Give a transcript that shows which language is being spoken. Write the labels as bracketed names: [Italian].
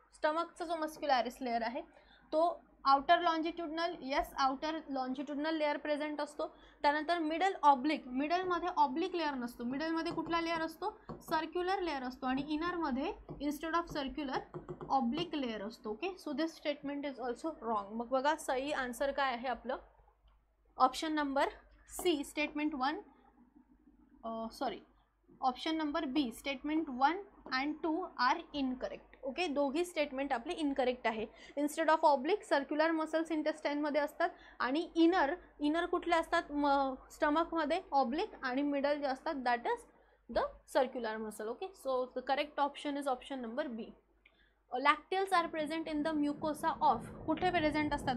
[Marathi] स्टमकचा जो मस्क्युलॅरिस लेअर आहे तो outer longitudinal, yes outer longitudinal layer present असतो. त्यानंतर मिडल ऑब्लिक, मिडलमध्ये ऑब्लिक लेअर नसतो, मिडलमध्ये कुठला लेअर असतो? सर्क्युलर लेअर असतो आणि इनरमध्ये instead of circular oblique layer असतो. [English] Okay, so this statement is also wrong. [Marathi] मग बघा सही आन्सर काय आहे आपलं? [English] Option number C statement 1, option number B statement 1 and 2 are incorrect. [Marathi] Okay, दोघी स्टेटमेंट आपली इनकरेक्ट आहे. Instead of oblique circular muscles इंटेस्टाईनमध्ये असतात आणि इनर कुठले असतात? स्टमकमध्ये ऑब्लिक आणि मिडल जे असतात [English] That is the circular muscle. Okay, so the correct option is option number B. Lacteals are present in the mucosa of. [Marathi] कुठे प्रेझेंट असतात?